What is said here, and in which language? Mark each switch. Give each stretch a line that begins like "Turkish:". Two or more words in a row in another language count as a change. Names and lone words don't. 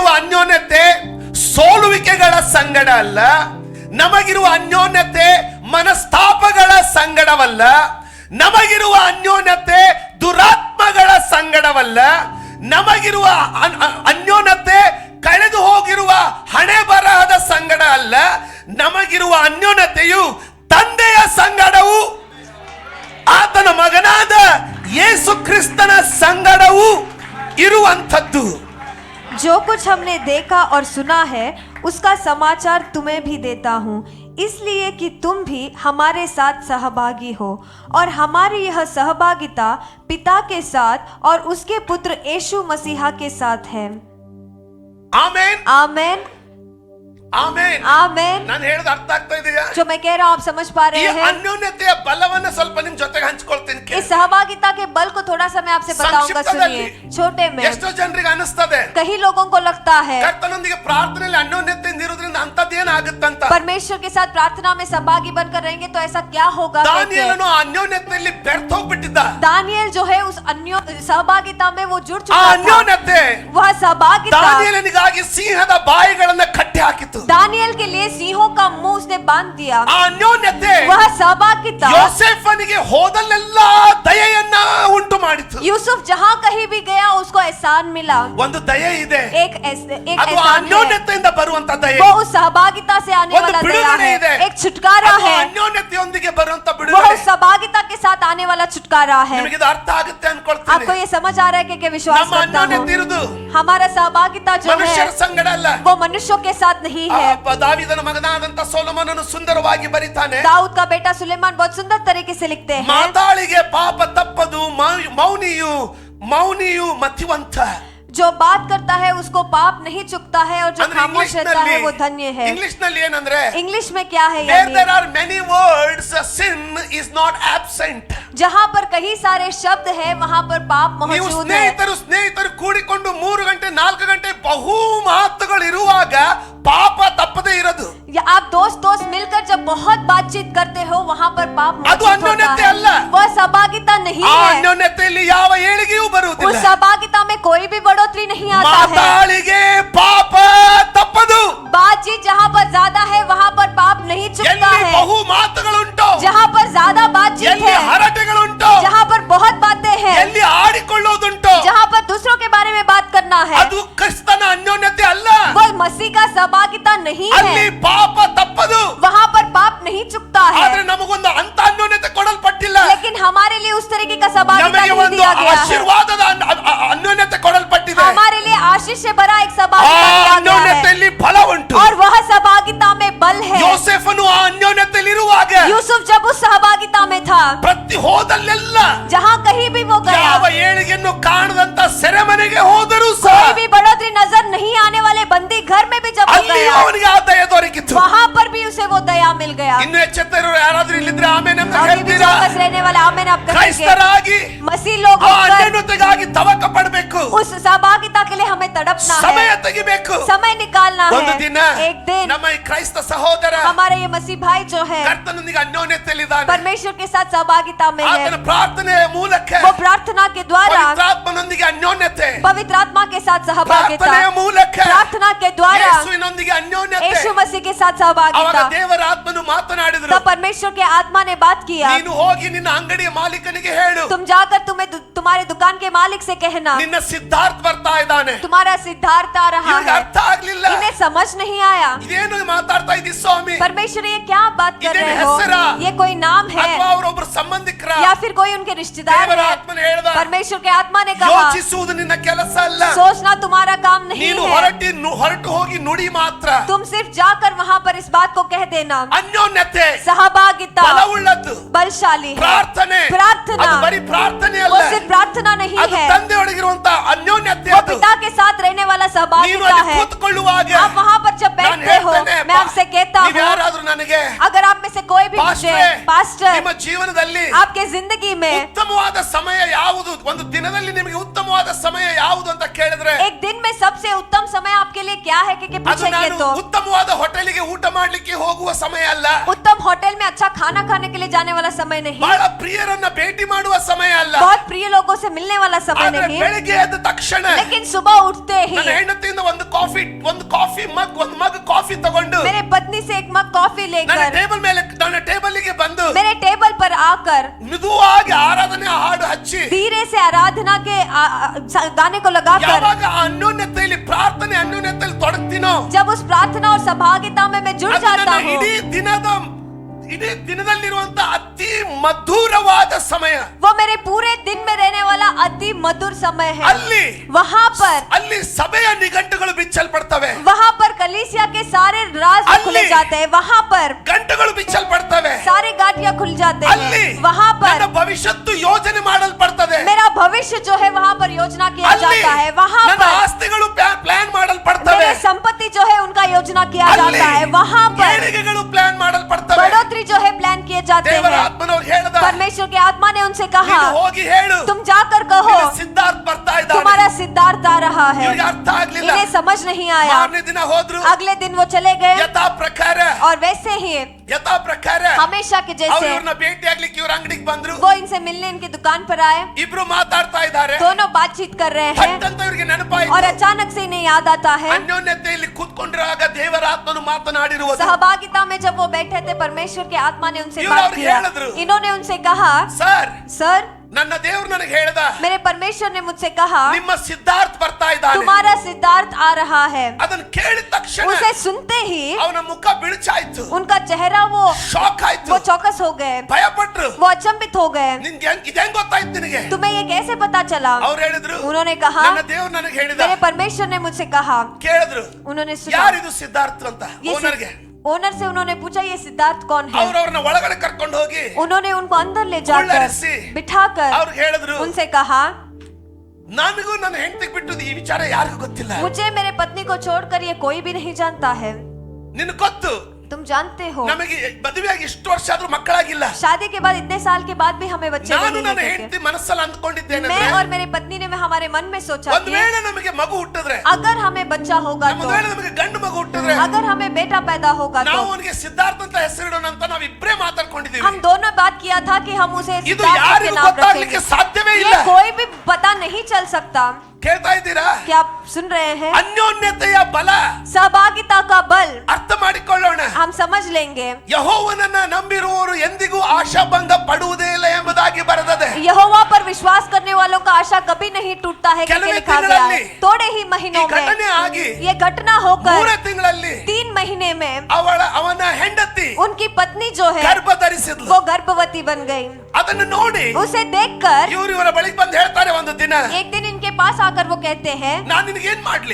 Kannada: ಅನ್ಯೋನ್ಯತೆ ಸೋಲುವಿಕೆಗಳ ಸಂಗಡ ಅಲ್ಲ, ನಮಗಿರುವ ಅನ್ಯೋನ್ಯತೆ ಮನಸ್ತಾಪಗಳ ಸಂಗಡವಲ್ಲ, ನಮಗಿರುವ ಅನ್ಯೋನ್ಯತೆ ದುರಾತ್ಮಗಳ ಸಂಗಡವಲ್ಲ, ನಮಗಿರುವ ಅನ್ಯೋನ್ಯತೆ ಕಳೆದು ಹೋಗಿರುವ ಹಣೆ ಬರಹದ ಸಂಗಡ ಅಲ್ಲ, ನಮಗಿರುವ ಅನ್ಯೋನ್ಯತೆಯು ತಂದೆಯ ಸಂಗಡವು ಆತನ ಮಗನಾದ ಯೇಸು ಕ್ರಿಸ್ತನ ಸಂಗಡವು ಇರುವಂಥದ್ದು.
Hindi: जो कुछ हमने देखा और सुना है उसका समाचार तुम्हें भी देता हूँ, इसलिए कि तुम भी हमारे साथ सहभागी हो, और हमारी यह सहभागिता पिता के साथ और उसके पुत्र यीशु मसीहा के साथ है।
Kannada: ಆಮೆನ್,
Hindi: आमेन,
Kannada: ಆಮೆನ್,
Hindi: आमेन।
Kannada: ನಾನು ಹೇಳೋದು ಅರ್ಥ ಆಗ್ತಾ ಇದೆಯಾ?
Hindi: जो मैं कह रहा हूँ आप समझ पा
Kannada: ಈ
Hindi: रहे हैं?
Kannada: ಅನ್ಯೋನ್ಯತೆಯ ಬಲವನ್ನು ಸ್ವಲ್ಪ ನಿಮ್ ಜೊತೆಗೆ ಹಂಚಿಕೊಳ್ತೀನಿ.
Hindi: इस सहभागिता के बल को थोड़ा सा मैं आपसे बताऊंगा, सुनिए। छोटे में
Kannada: ಎಷ್ಟೋ ಜನರಿಗೆ ಅನಿಸ್ತದೆ,
Hindi: कई लोगों को लगता है
Kannada: ಕರ್ತನೊಂದಿಗೆ ಪ್ರಾರ್ಥನೆಯಲ್ಲಿ ಅನ್ಯೋನ್ಯತೆಯಿಂದ ಇರೋದ್ರಿಂದ ಅಂತದ್ದೇನಾಗುತ್ತಂತ.
Hindi: परमेश्वर के साथ प्रार्थना में सहभागी बनकर रहेंगे तो ऐसा क्या होगा?
Kannada: ದಾನಿಯೇಲನು ಅನ್ಯೋನ್ಯತೆಯಲ್ಲಿ ಬೆರ್ತೋಗ್ಬಿಟ್ಟಿದ್ದ.
Hindi: दानियल जो है उस सहभागिता में वो जुड़
Kannada: ಆ
Hindi: चुका था।
Kannada: ಅನ್ಯೋನ್ಯತೆ
Hindi: वह सहभागिता
Kannada: ದಾನಿಯೇಲನಿಗಾಗಿ ಸಿಂಹದ ಬಾಯಿಗಳನ್ನ ಕಟ್ಟಿ ಹಾಕಿತು.
Hindi: दानियल के लिए सिंहों का मुंह उसने बांध दिया।
Kannada: ಆ ಅನ್ಯೋನ್ಯತೆ
Hindi: वह सहभागिता
Kannada: ಯೋಸೇಫನಿಗೆ ಹೋದಲ್ಲೆಲ್ಲ ದಯೆಯನ್ನು ದಯೆಯನ್ನ ಉಂಟು ಮಾಡಿತು.
Hindi: यूसुफ जहाँ कहीं भी गया उसको एहसान मिला.
Kannada: ಒಂದು ದಯೆ ಇದೆ,
Hindi: एक
Kannada: ಅದು
Hindi: एहसान है.
Kannada: ಅನ್ಯೋನ್ಯತೆಯಿಂದ ಬರುವಂತ ದಯೆ.
Hindi: वो उस सहभागिता से आने
Kannada: ಒಂದು
Hindi: वाला दया
Kannada: ಬಿಡುಗಡೆ ಇದೆ.
Hindi: है. एक छुटकारा
Kannada: ಅದು
Hindi: है.
Kannada: ಅನ್ಯೋನ್ಯತೆಯೊಂದಿಗೆ ಬರುವಂತ
Hindi: वो
Kannada: ಬಿಡುಗಡೆ.
Hindi: उस सहभागिता के साथ आने वाला छुटकारा है.
Kannada: ನಿಮಗೆ ಇದು ಅರ್ಥ ಆಗುತ್ತೆ
Hindi: आपको
Kannada: ಅನ್ಕೊಳ್ತೀನಿ.
Hindi: ये समझ आ रहा है कि विश्वास
Kannada: ನಮ್ಮ
Hindi: करता
Kannada: ಅನ್ಯೋನ್ಯತೆ
Hindi: हूँ.
Kannada: ಇರುವುದು
Hindi: हमारा सहभागिता जो
Kannada: ಮನುಷ್ಯರ
Hindi: है
Kannada: ಸಂಗಡ ಅಲ್ಲ.
Hindi: वो मनुष्यों के साथ नहीं है.
Kannada: ದಾವೀದನ ಮಗನಾದಂತ ಸೊಲೊಮೋನನು ಸುಂದರವಾಗಿ ಬರೀತಾನೆ,
Hindi: दाऊद का बेटा सुलेमान बहुत सुंदर तरीके से लिखते हैं.
Kannada: ಮಾತಾಳಿಗೆ ಪಾಪ ತಪ್ಪದು, ಮೌನಿಯು ಮತಿವಂತ.
Hindi: जो बात करता है उसको पाप नहीं चुकता है और जो
Kannada: ಅಂದ್ರೆ
Hindi: खामोश रहता है वो धन्य है.
Kannada: ಇಂಗ್ಲಿಷ್ ನಲ್ಲಿ ಏನಂದ್ರೆ,
Hindi: इंग्लिश में क्या है
English: where
Hindi: यानी?
English: there are many words sin is not absent.
Hindi: जहाँ पर कई सारे शब्द है वहाँ पर पाप
Kannada: ನೀವು
Hindi: मौजूद है.
Kannada: ಸ್ನೇಹಿತರು ಕೂಡಿಕೊಂಡು 3 ಗಂಟೆ 4 ಗಂಟೆ ಬಹು ಮಾತುಗಳು ಇರುವಾಗ ಪಾಪ ತಪ್ಪದೇ ಇರೋದು.
Hindi: या आप दोस्त मिलकर जब बहुत बातचीत करते हो वहाँ पर पाप
Kannada: ಅದು
Hindi: मौजूद
Kannada: ಅನ್ಯೋನ್ಯತೆ
Hindi: होता
Kannada: ಅಲ್ಲ.
Hindi: है. वह सहभागिता नहीं
Kannada: ಆ
Hindi: है.
Kannada: ಅನ್ಯೋನ್ಯತೆಯಲ್ಲಿ ಯಾವ ಏಳಿಗೆಯೂ
Hindi: उस
Kannada: ಬರುವುದಿಲ್ಲ.
Hindi: सहभागिता में कोई भी बढ़ोतरी नहीं आता है.
Kannada: ಮಾತಾಳಿಗೆ ಪಾಪ ತಪ್ಪದು.
Hindi: बातचीत जहाँ पर ज्यादा है वहाँ पर पाप नहीं चुकता
Kannada: ಎಲ್ಲಿ
Hindi: है.
Kannada: ಬಹು ಮಾತುಗಳುಂಟು,
Hindi: जहाँ पर ज्यादा बातचीत
Kannada: ಎಲ್ಲಿ
Hindi: है,
Kannada: ಹರಟೆಗಳುಂಟು,
Hindi: जहाँ पर बहुत बातें हैं,
Kannada: ಎಲ್ಲಿ ಆಡಿಕೊಳ್ಳುವುದುಂಟು,
Hindi: जहाँ पर दूसरों के बारे में बात करना है,
Kannada: ಅದು ಕ್ರಿಸ್ತನ ಅನ್ಯೋನ್ಯತೆ ಅಲ್ಲ.
Hindi: वो मसीह का सहभागिता नहीं
Kannada: ಅಲ್ಲಿ
Hindi: है.
Kannada: ಪಾಪ ತಪ್ಪದು.
Hindi: वहाँ पर पाप नहीं चुकता
Kannada: ಆದ್ರೆ
Hindi: है.
Kannada: ನಮಗೊಂದು ಅಂತ ಅನ್ಯೋನ್ಯತೆ ಕೊಡಲ್ಪಟ್ಟಿಲ್ಲ.
Hindi: लेकिन हमारे लिए उस तरीके का सहभागिता
Kannada: ನಮಗೆ
Hindi: नहीं
Kannada: ಒಂದು
Hindi: दिया गया है.
Kannada: ಆಶೀರ್ವಾದದ ಅನ್ಯೋನ್ಯತೆ ಕೊಡಲ್ಪಟ್ಟಿದೆ.
Hindi: हमारे लिए आशीष से भरा एक
Kannada: ಆ
Hindi: सहभागिता दिया गया है.
Kannada: ಅನ್ಯೋನ್ಯತೆಯಲ್ಲಿ ಫಲ ಉಂಟು.
Hindi: और वह सहभागिता में बल है.
Kannada: ಯೋಸೇಫನು ಆ ಅನ್ಯೋನ್ಯತೆಯಲ್ಲಿ ಇರುವಾಗ
Hindi: यूसुफ जब उस सहभागिता में था,
Kannada: ಪ್ರತಿ ಹೋದಲ್ಲೆಲ್ಲ
Hindi: जहाँ कहीं भी वो गया,
Kannada: ಯಾವ ಏಳಿಗೆಯನ್ನು ಕಾಣದಂತ ಸೆರೆಮನೆಗೆ ಹೋದರೂ ಸಹ
Hindi: कोई भी बढ़ोतरी नजर नहीं आने वाले बंदी घर में भी जब वो
Kannada: ಅಲ್ಲಿ
Hindi: गया,
Kannada: ಅವನಿಗೆ ಆ ದಯೆ ದೊರಕಿತು.
Hindi: वहाँ पर भी उसे वो दया मिल गया.
Kannada: ಇನ್ನು ಎಚ್ಚೆತ್ತರು ಯಾರಾದ್ರೂ ಇಲ್ಲಿದ್ರೆ ಆಮೇಲೆ ಅಂತ
Hindi: अभी भी
Kannada: ಹೇಳ್ತೀರಾ?
Hindi: चौकस रहने वाले आमेन आप कहेंगे.
Kannada: ಕ್ರೈಸ್ತರಾಗಿ
Hindi: मसीह लोग
Kannada: ಆ
Hindi: होकर
Kannada: ಅನ್ಯೋನ್ಯತೆಗಾಗಿ ತವಕ ಪಡಬೇಕು.
Hindi: उस सहभागिता के लिए हमें तड़पना
Kannada: ಸಮಯ
Hindi: है,
Kannada: ತೆಗಿಬೇಕು.
Hindi: समय निकालना
Kannada: ಒಂದು
Hindi: है.
Kannada: ದಿನ
Hindi: एक दिन
Kannada: ನಮ್ಮ ಈ ಕ್ರೈಸ್ತ ಸಹೋದರ
Hindi: हमारा ये मसीह भाई जो है
Kannada: ಕರ್ತನೊಂದಿಗೆ ಅನ್ಯೋನ್ಯತೆಯಲ್ಲಿದ್ದಾನೆ.
Hindi: परमेश्वर के साथ सहभागिता में है.
Kannada: ಆತನ ಪ್ರಾರ್ಥನೆಯ ಮೂಲಕ
Hindi: वो प्रार्थना के द्वारा
Kannada: ಪವಿತ್ರಾತ್ಮನೊಂದಿಗೆ ಅನ್ಯೋನ್ಯತೆ,
Hindi: पवित्र आत्मा के साथ सहभागिता,
Kannada: ಪ್ರಾರ್ಥನೆಯ ಮೂಲಕ
Hindi: प्रार्थना के द्वारा
Kannada: ಯೇಸುವಿನೊಂದಿಗೆ ಅನ್ಯೋನ್ಯತೆ.
Hindi: यीशु मसीह के साथ
Kannada: ಅವಾಗ
Hindi: सहभागिता.
Kannada: ದೇವರ ಆತ್ಮನು ಮಾತನಾಡಿದ್ರು,
Hindi: तब परमेश्वर के आत्मा ने बात किया,
Kannada: ನೀನು ಹೋಗಿ ನಿನ್ನ ಅಂಗಡಿಯ ಮಾಲೀಕನಿಗೆ ಹೇಳು,
Hindi: तुम जाकर तुम्हारे दुकान के मालिक से कहना
Kannada: ನಿನ್ನ ಸಿದ್ಧಾರ್ಥ ಬರ್ತಾ ಇದ್ದಾನೆ.
Hindi: तुम्हारा सिद्धार्थ आ रहा
Kannada: ಇವ್ರಿಗೆ
Hindi: है.
Kannada: ಅರ್ಥ ಆಗ್ಲಿಲ್ಲ.
Hindi: इन्हें समझ नहीं आया,
Kannada: ಇದೇನು ಮಾತಾಡ್ತಾ ಇದ್ದೀ ಸ್ವಾಮಿ?
Hindi: परमेश्वर ये क्या बात कर इन्हें रहे हो?
Kannada: ಹೆಸರಾ?
Hindi: ये कोई नाम है
Kannada: ಅಥವಾ ಅವರೊಬ್ಬರು ಸಂಬಂಧಿಕರ?
Hindi: या फिर कोई उनके रिश्तेदार
Kannada: ದೇವರ
Hindi: है?
Kannada: ಆತ್ಮನು ಹೇಳ್ದ,
Hindi: परमेश्वर के आत्मा ने कहा
Kannada: ಯೋಚಿಸುವುದು ನಿನ್ನ ಕೆಲಸ ಅಲ್ಲ.
Hindi: सोचना तुम्हारा काम नहीं
Kannada: ನೀನು
Hindi: है,
Kannada: ಹೊರಟು ಹೋಗಿ ನುಡಿ ಮಾತ್ರ.
Hindi: तुम सिर्फ जाकर वहाँ पर इस बात को कह देना.
Kannada: ಅನ್ಯೋನ್ಯತೆ
Hindi: सहभागिता
Kannada: ಬಲವುಳ್ಳದ್ದು.
Hindi: बलशाली है.
Kannada: ಪ್ರಾರ್ಥನೆ
Hindi: प्रार्थना
Kannada: ಅದು ಬರೀ ಪ್ರಾರ್ಥನೆ
Hindi: वो
Kannada: ಅಲ್ಲ,
Hindi: सिर्फ प्रार्थना नहीं
Kannada: ಅದು
Hindi: है,
Kannada: ತಂದೆಯೊಳಗಿರುವಂತ ಅನ್ಯೋನ್ಯತೆ.
Hindi: वो
Kannada: ಅದು
Hindi: पिता के साथ रहने वाला
Kannada: ನೀನು
Hindi: सहभागिता
Kannada: ಅಲ್ಲಿ
Hindi: है.
Kannada: ಕೂತ್ಕೊಳ್ಳುವಾಗ
Hindi: आप वहाँ पर जब
Kannada: ನಾನು
Hindi: बैठते हो,
Kannada: ಹೇಳ್ತೇನೆ,
Hindi: मैं आपसे कहता
Kannada: ನೀವು
Hindi: हूँ,
Kannada: ಯಾರಾದ್ರೂ ನನಗೆ
Hindi: अगर आप में से कोई भी मुझे पास्टर
Kannada: ನಿಮ್ಮ ಜೀವನದಲ್ಲಿ
Hindi: आपके जिंदगी में
Kannada: ಉತ್ತಮವಾದ ಸಮಯ ಯಾವುದು, ಒಂದು ದಿನದಲ್ಲಿ ನಿಮಗೆ ಉತ್ತಮವಾದ ಸಮಯ ಯಾವುದು ಅಂತ ಕೇಳಿದ್ರೆ,
Hindi: एक दिन में सबसे उत्तम समय आपके लिए क्या है कि
Kannada: ಅದು
Hindi: पूछेंगे
Kannada: ನಾನು
Hindi: तो
Kannada: ಉತ್ತಮವಾದ ಹೋಟೆಲಿಗೆ ಊಟ ಮಾಡ್ಲಿಕ್ಕೆ ಹೋಗುವ ಸಮಯ ಅಲ್ಲ,
Hindi: उत्तम होटल में अच्छा खाना खाने के लिए जाने वाला समय नहीं,
Kannada: ಬಹಳ ಪ್ರಿಯರನ್ನ ಭೇಟಿ ಮಾಡುವ ಸಮಯ ಅಲ್ಲ,
Hindi: बहुत प्रिय लोगों से मिलने वाला समय
Kannada: ಆದ್ರೆ
Hindi: नहीं,
Kannada: ಬೆಳಿಗ್ಗೆ ಎದ್ದ ತಕ್ಷಣ
Hindi: लेकिन सुबह उठते ही
Kannada: ನನ್ನ ಹೆಂಡತಿಯಿಂದ ಒಂದು
English: mug coffee
Kannada: ತಗೊಂಡು
Hindi: मेरे पत्नी से एक
English: mug coffee
Hindi: लेकर
Kannada: ನನ್ನ ಟೇಬಲ್ಗೆ ಬಂದು
Hindi: मेरे टेबल पर आकर
Kannada: ಮಿದುವಾಗಿ ಆರಾಧನೆ ಹಾಡು ಹಚ್ಚಿ,
Hindi: धीरे से आराधना के गाने को लगाकर
Kannada: ಯಾವಾಗ ಆ ಅನ್ಯೋನ್ಯತೆಯಲ್ಲಿ ಪ್ರಾರ್ಥನೆ ಅನ್ಯೋನ್ಯತೆಯಲ್ಲಿ ತೊಡಗ್ತೀನೋ,
Hindi: जब उस प्रार्थना और सहभागिता में मैं जुड़
Kannada: ಅದು
Hindi: जाता
Kannada: ನನ್ನ
Hindi: हूँ,
Kannada: ಇಡೀ ದಿನದಲ್ಲಿರುವಂತ ಅತಿ ಮಧುರವಾದ ಸಮಯ.
Hindi: वो मेरे पूरे दिन में रहने वाला अति मधुर समय है.
Kannada: ಅಲ್ಲಿ ಅಲ್ಲಿ ಸಭೆಯ ನಿಘಂಟುಗಳು ಬಿಚ್ಚಲ್ಪಡ್ತವೆ,
Hindi: वहाँ पर कलीसिया के सारे राज खुले जाते हैं, वहाँ पर
Kannada: ಗಂಟುಗಳು ಬಿಚ್ಚಲ್ಪಡ್ತವೆ,
Hindi: सारे गाटियाँ खुल जाते
Kannada: ಅಲ್ಲಿ
Hindi: हैं, वहाँ
Kannada: ನನ್ನ
Hindi: पर
Kannada: ಭವಿಷ್ಯತ್ತು ಯೋಜನೆ ಮಾಡಲ್ಪಡ್ತದೆ,
Hindi: मेरा भविष्य जो है वहाँ पर योजना किया
Kannada: ಅಲ್ಲಿ
Hindi: जाता है, वहाँ
Kannada: ನನ್ನ
Hindi: पर
Kannada: ಆಸ್ತಿಗಳು ಪ್ಲಾನ್ ಮಾಡಲ್ಪಡ್ತವೆ,
Hindi: मेरे संपत्ति जो है उनका योजना किया
Kannada: ಅಲ್ಲಿ
Hindi: जाता है, वहाँ पर
Kannada: ಏಳಿಗೆಗಳು ಪ್ಲಾನ್ ಮಾಡಲ್ಪಡ್ತವೆ.
Hindi: बढ़ोतरी जो है प्लान किए जाते
Kannada: ದೇವರ
Hindi: हैं.
Kannada: ಆತ್ಮನವರು ಹೇಳ್ದ,
Hindi: परमेश्वर के आत्मा ने उनसे कहा
Kannada: ನೀನು ಹೋಗಿ ಹೇಳು,
Hindi: तुम जाकर कहो
Kannada: ನಿನ್ನ ಸಿದ್ಧಾರ್ಥ ಬರ್ತಾ ಇದ್ದಾನೆ.
Hindi: तुम्हारा सिद्धार्थ आ रहा है.
Kannada: ಇವ್ರಿಗೆ ಅರ್ಥ ಆಗ್ಲಿಲ್ಲ.
Hindi: इन्हें समझ नहीं आया.
Kannada: ಮಾರನೇ ದಿನ ಹೋದ್ರು,
Hindi: अगले दिन वो चले गए
Kannada: ಯಥಾ ಪ್ರಕಾರ
Hindi: और वैसे ही हमेशा के जैसे
Kannada: ಇವ್ರನ್ನ ಭೇಟಿ ಆಗ್ಲಿಕ್ಕೆ ಇವ್ರ ಅಂಗಡಿಗೆ ಬಂದ್ರು,
Hindi: वो इनसे मिलने इनकी दुकान पर आए,
Kannada: ಇಬ್ರು ಮಾತಾಡ್ತಾ ಇದ್ದಾರೆ,
Hindi: दोनों बातचीत कर रहे हैं
Kannada: ಅಂತ ಇವ್ರಿಗೆ ನೆನಪಾಯ್ತು,
Hindi: और अचानक से इन्हें याद आता है
Kannada: ಅನ್ಯೋನ್ಯತೆಯಲ್ಲಿ ಕೂತ್ಕೊಂಡಿರುವಾಗ ದೇವರ ಆತ್ಮನು ಮಾತನಾಡಿರುವುದು.
Hindi: सहभागिता में जब वो बैठे थे परमेश्वर के आत्मा ने उनसे
Kannada: ಇವ್ರು
Hindi: बात
Kannada: ಅವ್ರಿಗೆ
Hindi: किया.
Kannada: ಹೇಳಿದ್ರು,
Hindi: इन्होंने उनसे कहा
Kannada: ಸರ್
Hindi: सर
Kannada: ನನ್ನ ದೇವರು ನನಗೆ ಹೇಳ್ದ,
Hindi: मेरे परमेश्वर ने मुझसे कहा
Kannada: ನಿಮ್ಮ ಸಿದ್ಧಾರ್ಥ ಬರ್ತಾ ಇದ್ದಾನೆ.
Hindi: तुम्हारा सिद्धार्थ आ रहा है।
Kannada: ಅದನ್ನ ಕೇಳಿದ ತಕ್ಷಣ
Hindi: उसे सुनते ही
Kannada: ಅವನ ಮುಖ ಬಿಳುಚಾಯ್ತು,
Hindi: उनका चेहरा वो
Kannada: ಶಾಕ್ ಆಯ್ತು,
Hindi: चौकस हो गए,
Kannada: ಭಯಪಟ್ರು.
Hindi: वो अचंभित हो गए।
Kannada: ನಿನ್ಗೆ ಇದೆಂಗ್ ಗೊತ್ತಾಯ್ತು ನಿನಗೆ?
Hindi: तुम्हें ये कैसे पता चला?
Kannada: ಅವ್ರು ಹೇಳಿದ್ರು,
Hindi: उन्होंने कहा
Kannada: ನನ್ನ ದೇವರು ನನಗೆ ಹೇಳಿದ.
Hindi: मेरे परमेश्वर ने मुझसे कहा।
Kannada: ಕೇಳಿದ್ರು,
Hindi: उन्होंने सुना,
Kannada: ಯಾರಿದು ಸಿದ್ಧಾರ್ಥ ಅಂತ ಓನರ್ಗೆ.
Hindi: ओनर से उन्होंने पूछा ये सिद्धार्थ कौन है?
Kannada: ಅವ್ರವ್ರನ್ನ ಒಳಗಡೆ ಕರ್ಕೊಂಡು ಹೋಗಿ
Hindi: उन्होंने उनको अंदर ले जाकर
Kannada: ಕುಳ್ಳರಿಸಿ
Hindi: बिठाकर
Kannada: ಅವ್ರಿಗೆ ಹೇಳಿದ್ರು,
Hindi: उनसे कहा
Kannada: ನನಗೂ ನನ್ನ ಹೆಂಡತಿಗೆ ಬಿಟ್ಟು ಈ ವಿಚಾರ ಯಾರಿಗೂ ಗೊತ್ತಿಲ್ಲ.
Hindi: मुझे मेरे पत्नी को छोड़कर ये कोई भी नहीं जानता है।
Kannada: ನಿನಗೆ ಗೊತ್ತು,
Hindi: तुम जानते हो
Kannada: ನಮಗೆ ಮದುವೆಯಾಗಿ ಇಷ್ಟು ವರ್ಷ ಆದ್ರೂ ಮಕ್ಕಳಾಗಿಲ್ಲ.
Hindi: शादी के बाद इतने साल के बाद भी हमें बच्चे
Kannada: ನಾನು
Hindi: नहीं
Kannada: ನನ್ನ
Hindi: हुए थे।
Kannada: ಹೆಂಡತಿ ಮನಸ್ಸಲ್ಲಿ ಅಂದ್ಕೊಂಡಿದ್ದೇನೆ,
Hindi: मैं और मेरे पत्नी ने हमारे मन में सोचा
Kannada: ಒಂದ್
Hindi: कि
Kannada: ವೇಳೆ ನಮಗೆ ಮಗು ಹುಟ್ಟಿದ್ರೆ,
Hindi: अगर हमें बच्चा होगा
Kannada: ಒಂದು
Hindi: तो,
Kannada: ವೇಳೆ ನಮಗೆ ಗಂಡು ಮಗು ಹುಟ್ಟಿದ್ರೆ,
Hindi: अगर हमें बेटा पैदा होगा
Kannada: ನಾವು
Hindi: तो
Kannada: ಅವನಿಗೆ ಸಿದ್ಧಾರ್ಥ ಅಂತ ಹೆಸರಿಡೋಣ ಅಂತ ನಾವಿಬ್ರೇ ಮಾತಾಡ್ಕೊಂಡಿದ್ದೀವಿ.
Hindi: हम दोनों बात किया था कि हम उसे
Kannada: ಇದು
Hindi: सिद्धार्थ के
Kannada: ಯಾರಿಗೂ
Hindi: नाम
Kannada: ಗೊತ್ತಾಗ್ಲಿಕ್ಕೆ
Hindi: रखेंगे।
Kannada: ಸಾಧ್ಯವೇ
Hindi: ये
Kannada: ಇಲ್ಲ.
Hindi: कोई भी पता नहीं चल सकता।
Kannada: ಕೇಳ್ತಾ ಇದ್ದೀರಾ?
Hindi: क्या आप सुन रहे हैं?
Kannada: ಅನ್ಯೋನ್ಯತೆಯ ಬಲ
Hindi: सहभागिता का बल
Kannada: ಅರ್ಥ ಮಾಡಿಕೊಳ್ಳೋಣ.
Hindi: हम समझ लेंगे।
Kannada: ಯೆಹೋವನನ್ನ ನಂಬಿರುವವರು ಎಂದಿಗೂ ಆಶಾಭಂಗ ಪಡುವುದೇ ಇಲ್ಲ ಎಂಬುದಾಗಿ ಬರೆದಿದೆ.
Hindi: यहोवा पर विश्वास करने वालों का आशा कभी नहीं टूटता है करके
Kannada: ಕೆಲವೇ
Hindi: लिखा गया है।
Kannada: ತಿಂಗಳಲ್ಲಿ
Hindi: थोड़े ही
Kannada: ಈ
Hindi: महीनों
Kannada: ಘಟನೆ
Hindi: में
Kannada: ಆಗಿ
Hindi: ये घटना होकर
Kannada: 3 ತಿಂಗಳಲ್ಲಿ
Hindi: 3 महीने में
Kannada: ಅವನ ಹೆಂಡತಿ
Hindi: उनकी पत्नी जो है
Kannada: ಗರ್ಭ ಧರಿಸಿದ್ಲು.
Hindi: वो गर्भवती बन गई।
Kannada: ಅದನ್ನು ನೋಡಿ
Hindi: उसे देखकर
Kannada: ಇವರ ಬಳಿಗೆ ಬಂದು ಹೇಳ್ತಾರೆ ಒಂದು ದಿನ,
Hindi: एक दिन इनके पास आकर वो कहते हैं
Kannada: ನಾನು ನಿನಗೆ ಏನ್ ಮಾಡ್ಲಿ?